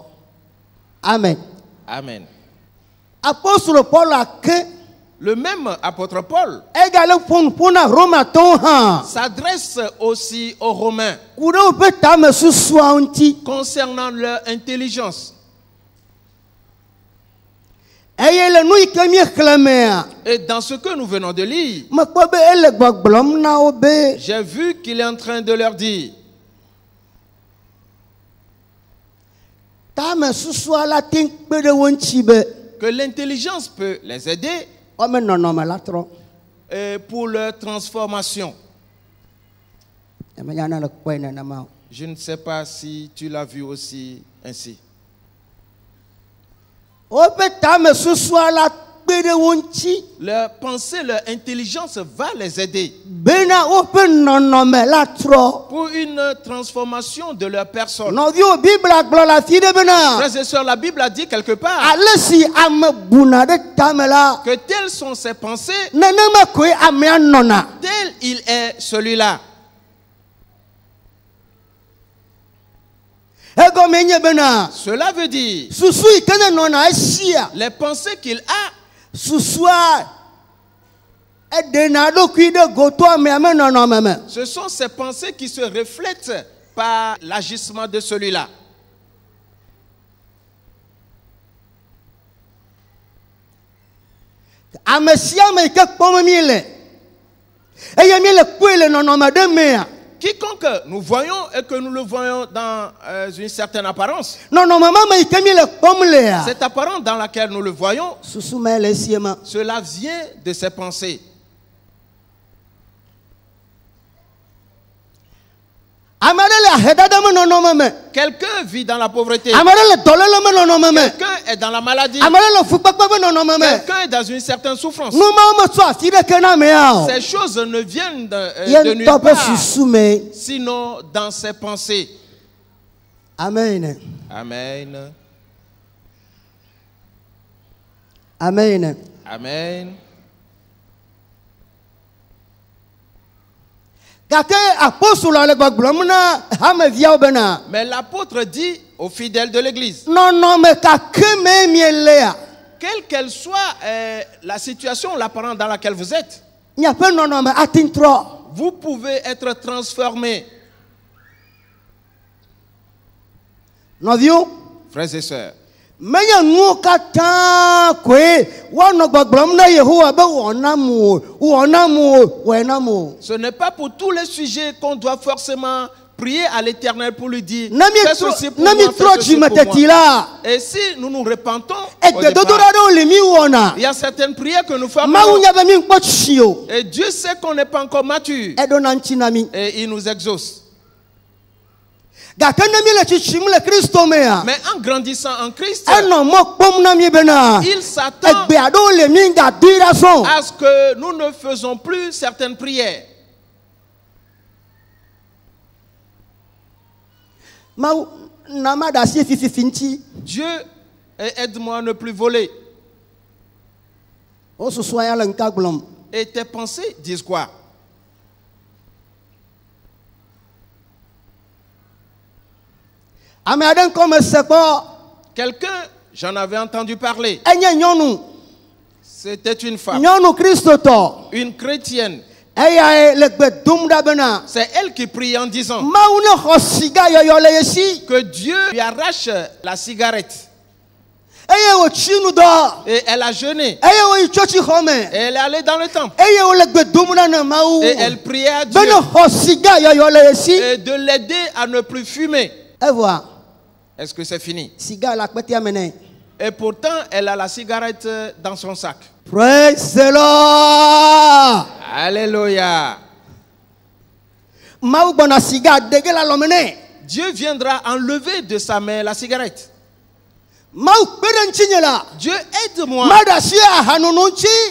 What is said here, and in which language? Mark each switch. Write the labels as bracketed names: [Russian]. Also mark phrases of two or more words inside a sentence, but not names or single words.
[Ewe] Amen. [French] Amen. [Ewe] Apostolo Paul ake [French] Le même apôtre Paul [Ewe] egale ƒo na Romatɔwo hã [French] s'adresse aussi aux Romains [Ewe] ku ɖe woƒe tame susua ŋuti [French] concernant leur intelligence. [Ewe] eye le nu yi ke mi xlemea [French] Et dans ce que nous venons de lire, [Ewe] me kpɔ be ele gbɔgblɔm na wo be [French] j'ai vu qu'il est en train de leur dire [Ewe] tame susua la te kpe ɖe wo ŋuti be [French] que l'intelligence peut les aider [Ewe] wɔme nɔnɔme la trɔ [French] pour leur transformation. [Ewe] emenya ne le kpɔe nenema o. [French] Je ne sais pas si tu l'as vu aussi ainsi. [Ewe] Woƒe tame susua la kpe ɖe wo ŋuti [French] Leur pensée, leur intelligence va les aider [Ewe] bena woƒe nɔnɔme la trɔ. [French] pour une transformation de leur personne. [Ewe] Nɔviwo Biblia gblɔ le afi ɖe bena [French] Frères et sœurs, la Bible a dit quelque part [Ewe] ale si ame buna ɖe tame la [French] que telles sont ses pensées, [Ewe] nenema koe amea nɔna. [French] tel il est celui-là. [Ewe] Egɔme nye bena [French] Cela veut dire [Ewe] susu yi ke ne nɔna esia [French] les pensées qu'il a, [Ewe] susua eɖena ɖokui ɖe goto amea me nɔnɔme me. [French] ce sont ces pensées qui se reflètent par l'agissement de celui-là. [Ewe] Ame sia ame yi ke kpɔm mi le eye mi le kpɔe le nɔnɔme ɖe mea [French] Quiconque nous voyons et que nous le voyons dans une certaine apparence, [Ewe] nɔnɔme ma me yi ke mi le kpɔm lea [French] cette apparence dans laquelle nous le voyons, [Ewe] susu me le esie ma. [French] cela vient de ses pensées. [Ewe] Ame ɖe le ahedada me nɔnɔme me. [French] Quelqu'un vit dans la pauvreté, [Ewe] Ame ɖe le dɔléle me nɔnɔme me. [French] quelqu'un est dans la maladie, [Ewe] Ame ɖe le fukpekpe me nɔnɔme me. [French] quelqu'un est dans une certaine souffrance. [Ewe] Nu mawo me tsɔ afi ɖeke na amea o. [French] Ces choses ne viennent de [Ewe] Ye [French] nulle [Ewe] ŋutɔ ƒe [French] part, [Ewe] susu me. [French] sinon dans ses pensées. [Ewe] Amen. [French] Amen. [Ewe] Amen. [French] Amen. [Ewe] Gake apostolo le gbɔgblɔm na hameviawo bena [French] Mais l'apôtre dit aux fidèles de l'église, [Ewe] nɔnɔme kake me mielea [French] quelle qu'elle soit la situation, l'apparence dans laquelle vous êtes, [Ewe] miaƒe nɔnɔme ate ŋu trɔ. [French] vous pouvez être transformés. [Ewe] Nɔviwo [French] Frères et sœurs, [Ewe] menye nuwo katã koe woanɔ gbɔgblɔm na Yehowa be wɔnam o wɔnam o wɔnam o. [French] ce n'est pas pour tous les sujets qu'on doit forcément prier à l'Éternel pour lui dire [Ewe] Ne mi [French] fais ceci pour [Ewe] ne mi [French] moi, [Ewe] trɔ [French] fais ceci pour [Ewe] dzimeteti [French] moi. [Ewe] la [French] Et si nous nous repentons, au [Ewe] egbedodoɖa [French] départ, [Ewe] ɖewo le mi wɔna [French] il y a certaines prières que nous [Ewe] Mawu [French] formons [Ewe] nya be mi ŋkpɔ tsi o [French] et Dieu sait qu'on n'est pas encore mature [Ewe] eɖona ŋuti na mi [French] et il nous exauce. [Ewe] gake ne mi le tsitsim le Kristo mea [French] Mais en grandissant en Christ, [Ewe] enɔ mɔ kpɔm na mi bena [French] il s'attend [Ewe] egbe aɖewo le mi gadoe ɖa sɔn. [French] à ce que nous ne faisons plus certaines prières. [Ewe] Mawu na ma ɖe asi fififi ŋuti [French] Dieu, aide-moi à ne plus voler. [Ewe] wo susua ya le ŋka gblɔm. [French] Et tes pensées disent quoi? [Ewe] Ame aɖe ŋkɔ me se kpɔ [French] Quelqu'un, j'en avais entendu parler, [Ewe] enye nyɔnu [French] c'était une femme, [Ewe] nyɔnu kristotɔ [French] une chrétienne. [Ewe] eyae le gbe dom ɖa bena [French] C'est elle qui prie en disant [Ewe] Mawu ne xɔ siga yɔyɔ le ye si [French] que Dieu lui arrache la cigarette. [Ewe] eye wòtsi nu dɔ [French] Et elle a jeûné. [Ewe] eye wòyi tsɔtsi xɔ me [French] Et elle est allée dans le temple. [Ewe] eye wòle gbe dom ɖa ne Mawu [French] Et elle priait à Dieu [Ewe] be ne xɔ siga yɔyɔ le ye si [French] et de l'aider à ne plus fumer. [Ewe] evɔa [French] Est-ce que c'est fini? [Ewe] siga le akpetea me nɛ. [French] Et pourtant, elle a la cigarette dans son sac. [English] Praise the Lord. [French] Alléluia. [Ewe] Mawu gbɔna siga dege le alɔme nɛ. [French] Dieu viendra enlever de sa main la cigarette. [Ewe] Mawu kpe ɖe ŋuti nye la. [French] Dieu, aide-moi [Ewe] Ma ɖe asi ahanono ŋuti.